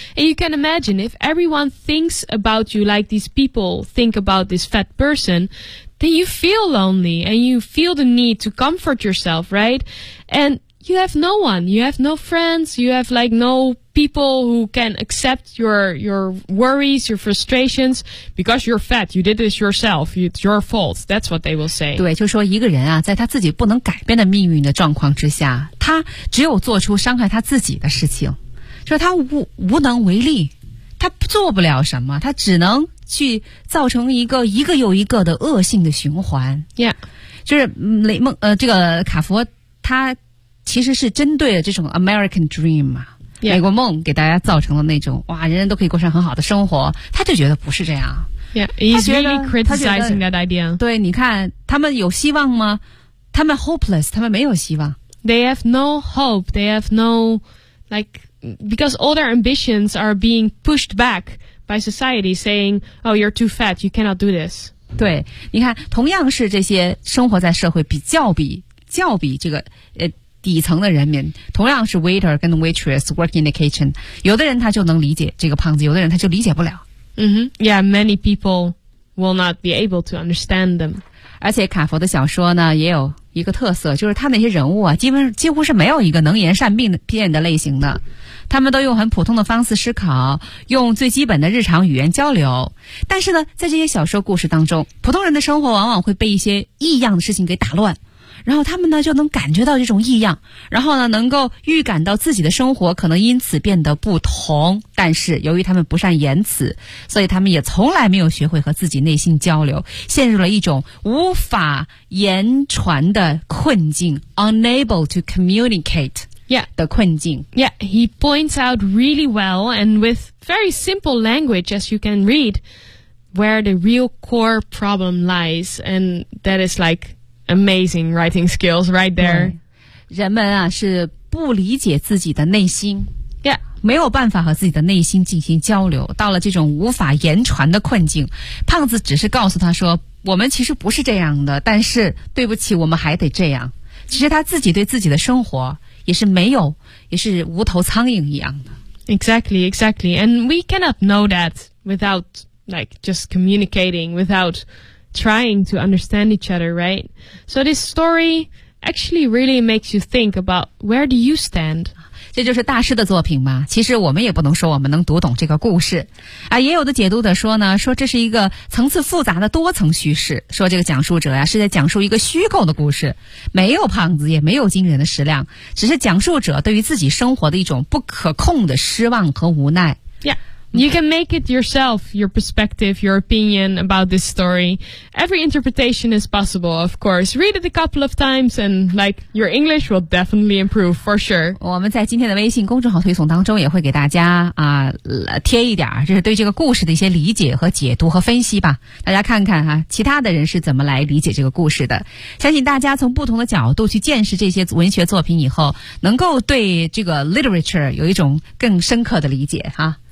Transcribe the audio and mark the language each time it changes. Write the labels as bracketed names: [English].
[English] And you can imagine if everyone thinks about you like these people think about this fat person, then you feel lonely and you feel the need to comfort yourself, right? And you have no one. You have no friends. You have like no... people who can accept your worries, your frustrations, because you're fat, you did this yourself, it's your fault, that's what they will say. [Chinese] 对，就说一个人啊，在他自己不能改变的命运的状况之下，他只有做出伤害他自己的事情，就是他无能为力，他做不了什么，他只能去造成一个又一个的恶性的循环。 [English] Yeah. [Chinese] 就是雷梦，这个卡佛，他其实是针对了这种 American Dream 嘛。 [English] Yeah. [Chinese] 美国梦给大家造成了那种哇，人人都可以过上很好的生活，他就觉得不是这样。 [English] Yeah, he's really criticizing that idea. [Chinese] 对，你看他们有希望吗？他们 [English] hopeless, [Chinese] 他们没有希望。 [English] They have no hope. They have no, like, because all their ambitions are being pushed back by society, saying, "Oh, you're too fat. You cannot do this." [Chinese] 对，你看，同样是这些生活在社会比较这个底层的人民，同样是 [English] waiter [Chinese] 跟 [English] waitress work in the kitchen, [Chinese] 有的人他就能理解这个胖子，有的人他就理解不了。 Mm-hmm. [English] Yeah, many people will not be able to understand them. [Chinese] 而且卡佛的小说呢也有一个特色，就是他那些人物啊几乎是没有一个能言善辩的类型的。他们都用很普通的方式思考，用最基本的日常语言交流。但是呢，在这些小说故事当中，普通人的生活往往会被一些异样的事情给打乱。然后他们呢就能感觉到这种异样，然后呢能够预感到自己的生活可能因此变得不同，但是由于他们不善言辞，所以他们也从来没有学会和自己内心交流，陷入了一种无法言传的困境， [English] unable to communicate [Chinese] 的困境。 [English] Yeah, he points out really well and with very simple language as you can read where the real core problem lies, and that is likeAmazing writing skills right there. [Chinese] 人们啊是不理解自己的内心。 [English] Yeah. [Chinese] 没有办法和自己的内心进行交流，到了这种无法言传的困境。胖子只是告诉他说，我们其实不是这样的，但是对不起，我们还得这样。其实他自己对自己的生活也是无头苍蝇一样的。 [English] Exactly, exactly. And we cannot know that without like just communicating, withoutTrying to understand each other, right? So this story actually really makes you think about where do you stand? [Chinese] 这就是大师的作品嘛。其实我们也不能说我们能读懂这个故事。啊，也有的解读的说呢，说这是一个层次复杂的多层叙事，说这个讲述者呀，是在讲述一个虚构的故事，没有胖子，也没有惊人的食量，只是讲述者对于自己生活的一种不可控的失望和无奈。 [English] Yeah. You can make it yourself, your perspective, your opinion about this story. Every interpretation is possible, of course. Read it a couple of times and like your English will definitely improve for sure. [Chinese] 我们在今天的微信公众号推送当中也会给大家啊、贴一点就是对这个故事的一些理解和解读和分析吧。大家看看啊其他的人是怎么来理解这个故事的。相信大家从不同的角度去见识这些文学作品以后能够对这个 literature 有一种更深刻的理解啊。